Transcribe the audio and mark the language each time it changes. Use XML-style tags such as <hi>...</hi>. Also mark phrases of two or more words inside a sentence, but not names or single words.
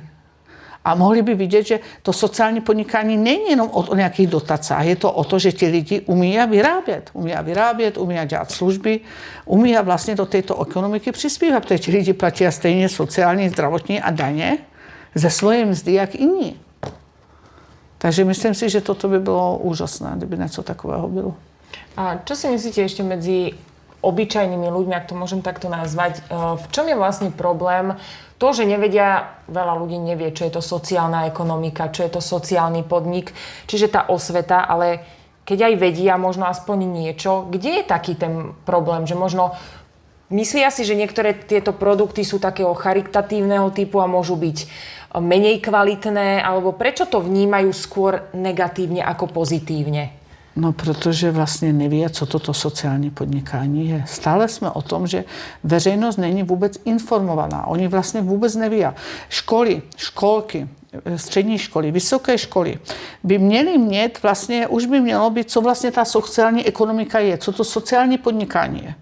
<cs>A mohli by vidět, že to sociální podnikání není jenom o nějakých dotacích, je to o to, že ti lidi umí vyrábět, umí dělat služby, umí vlastně do této ekonomiky přispívat, protože ti lidi platí stejně sociální, zdravotní a daně ze svoje mzdy, jak jiní. Takže myslím si, že toto by bylo úžasné, kdyby něco takového bylo.</cs> <sk>A čo si myslíte ešte medzi obyčajnými ľuďmi, ak to môžem takto nazvať, v čom je vlastne problém to, že nevedia, veľa ľudí nevie, čo je to sociálna ekonomika, čo je to sociálny podnik, čiže tá osveta, ale keď aj vedia možno aspoň niečo, kde je taký ten problém, že možno myslia si, že niektoré tieto produkty sú takého charitatívneho typu a môžu byť menej kvalitné, alebo prečo to vnímajú skôr negatívne ako pozitívne?</sk> <cs>No, protože vlastně neví, co toto sociální podnikání je. Stále jsme o tom, že veřejnost není vůbec informovaná. Oni vlastně vůbec neví. Školy, školky, střední školy, vysoké školy by měly mít vlastně, už by mělo být, co vlastně ta sociální ekonomika je, co to sociální podnikání je.</cs>